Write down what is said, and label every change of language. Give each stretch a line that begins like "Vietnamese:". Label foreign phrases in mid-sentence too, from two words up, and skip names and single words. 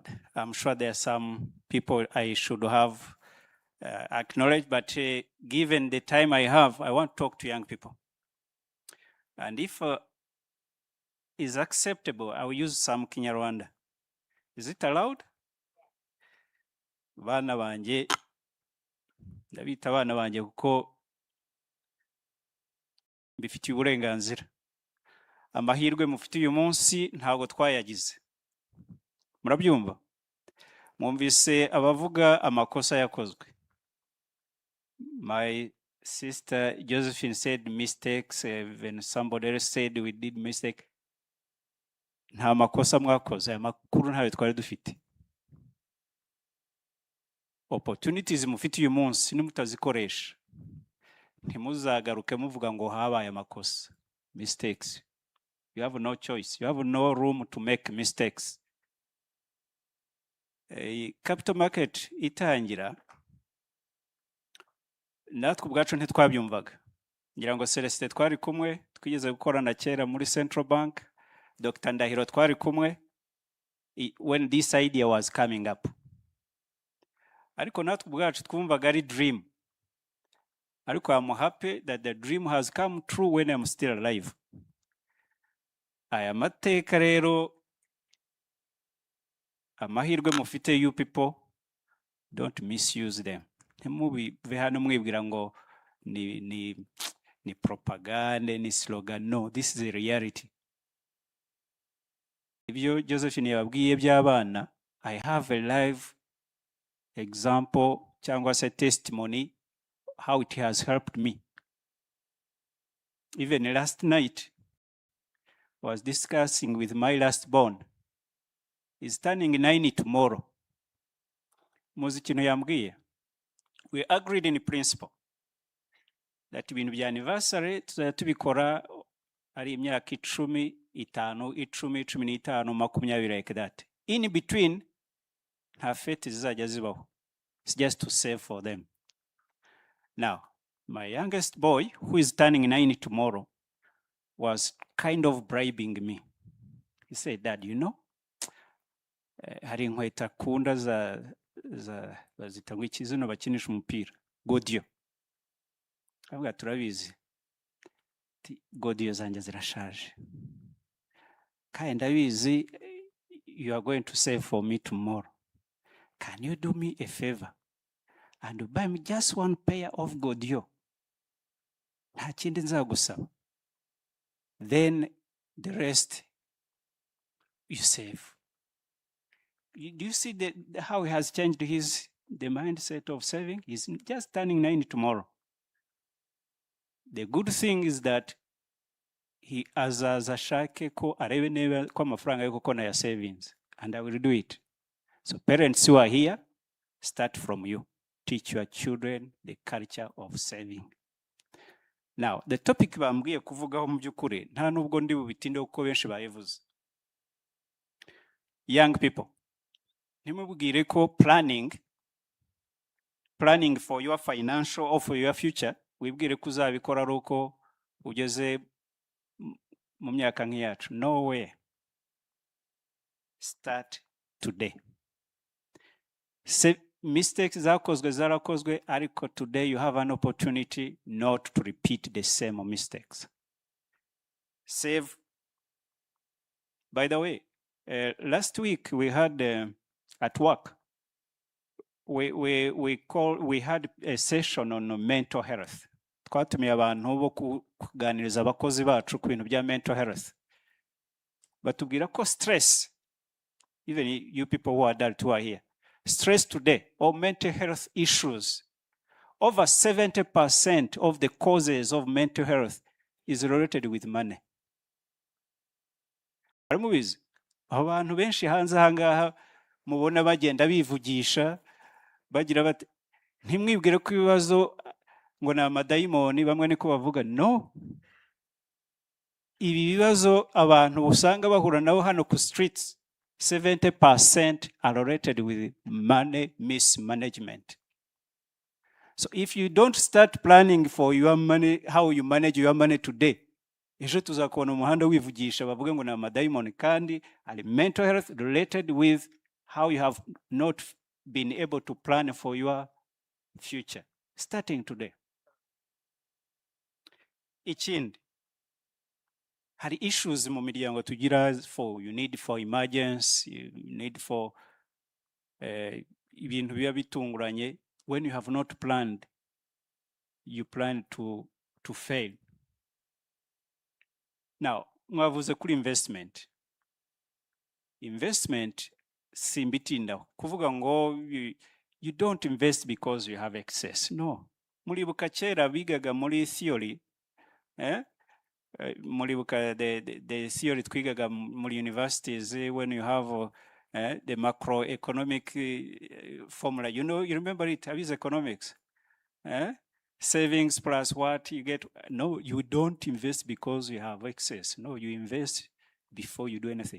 English: I'm sure there are some people I should have acknowledged, but given the time I have, I want to talk to young people. And if is acceptable, I will use some Kinyarwanda. Is it allowed?
Kinyarwanda: Bana banje, ndabita bana banje kuko mbifitiye uburenganzira. Amahirwe mufite uyu munsi ntabwo twayagize. Murabyumva? Mwumvise abavuga amakosa yakozwe.
English: My sister Josephine said mistakes, when somebody else said we did mistake.
Kinyarwanda: Nta makosa mwakoze, aya makuru ntayo twari dufite. Opportunities mufite uyu munsi nimutazikoresha, ntimuzagaruke muvuga ngo habaye amakosa.
English: Mistakes. You have no choice. You have no room to make mistakes. Capital market
Kinyarwanda: itangira, natwe ubwacu ntitwabyumvaga. Ngira ngo Celestin twari kumwe, twigeze gukorana kera muri Central Bank.
English: Dr. Ndahiro
Kinyarwanda: twari kumwe
English: when this idea was coming up.
Kinyarwanda: Ariko natwe ubwacu twumvaga ari dream.
English: Ariko I'm happy that the dream has come true when I'm still alive.
Kinyarwanda: Aya mateka rero, amahirwe mufite
English: you people, don't misuse them.
Kinyarwanda: Ntimubive hano mwibwira ngo ni propaganda, ni slogan.
English: No, this is a reality.
Kinyarwanda: Ibyo Josephine yababwiye by'abana,
English: I have a live example
Kinyarwanda: cyangwa se
English: testimony how it has helped me. Even last night, I was discussing with my last born. He's turning 9 tomorrow.
Kinyarwanda: Muzi kintu yambwiye.
English: We agreed in principle that
Kinyarwanda: ibintu bya anniversary tuzajya tubikora ari imyaka
English: 10, 5, 10, 15, 20 like that. In between,
Kinyarwanda: nta fete zizajya zibaho.
English: It's just to save for them. Now, my youngest boy, who is turning 9 tomorrow, was kind of bribing me. He said, Dad, you know,
Kinyarwanda: hari inkweto akunda bazita ngo iki zino bakinisha umupira, godiyo. Avuga turabizi. Godiyo zanjye zirashaje. Kandi ndabizi,
English: you are going to save for me tomorrow. Can you do me a favor and buy me just one pair of godiyo?
Kinyarwanda: Nta kindi nzagusaba.
English: Then the rest you save. Do you see how he has changed the mindset of saving? He's just turning 9 tomorrow. The good thing is that he
Kinyarwanda: azaza ashake ko arebe neba ko amafaranga yo koko na ya
English: savings, and I will do it. So parents who are here, start from you. Teach your children the culture of saving.
Kinyarwanda: Now,
English: the topic
Kinyarwanda: bambwiye kuvugaho mu byukuri nta nubwo ndi bubitinde uko benshi bayivuze.
English: Young people,
Kinyarwanda: nimubwire ko
English: planning for your financial or for your future,
Kinyarwanda: wibwire ko uzabikora ari uko ugeze mu myaka nk'iyacu.
English: No way. Start today. Mistakes
Kinyarwanda: zakozwe zarakozwe, ariko
English: today you have an opportunity not to repeat the same mistakes. Save. By the way, last week we had at work, we had a session on mental health.
Kinyarwanda: Twatumiye abantu bo kuganiriza abakozi bacu ku bintu bya
English: mental health.
Kinyarwanda: Batubwira ko
English: stress, even you people who are adult who are here, stress today or mental health issues, over 70% of the causes of mental health is related with money.
Kinyarwanda: Aramubizi, abantu benshi hanze ahangaha mubona bagenda bivugisha, bagira bati ntimwibwire ko ibibazo ngo na amadayimoni bamwe niko bavuga. No. Ibi bibazo abantu usanga bahura nabo hano ku streets, 70%
English: are related with money mismanagement. So if you don't start planning for your money, how you manage your money today,
Kinyarwanda: ejo tuzakubona umuhanda wivugisha bavuge ngo na amadayimoni, kandi ari
English: mental health related with how you have not been able to plan for your future. Starting today.
Kinyarwanda: Ikindi, hari issues mu miryango tugira
English: you need for emergency, you need for
Kinyarwanda: ibintu biba bitunguranye.
English: When you have not planned, you plan to fail. Now,
Kinyarwanda: mwavuze kuri investment.
English: Investment
Kinyarwanda: simbitindaho kuvuga ngo
English: you don't invest because you have excess. No.
Kinyarwanda: Muribuka kera bigaga muri theory, muribuka
English: the theory
Kinyarwanda: twigaga muri universities
English: when you have the macroeconomic formula. You know, you remember it, how is economics? Savings plus what you get. No, you don't invest because you have excess. No, you invest before you do anything.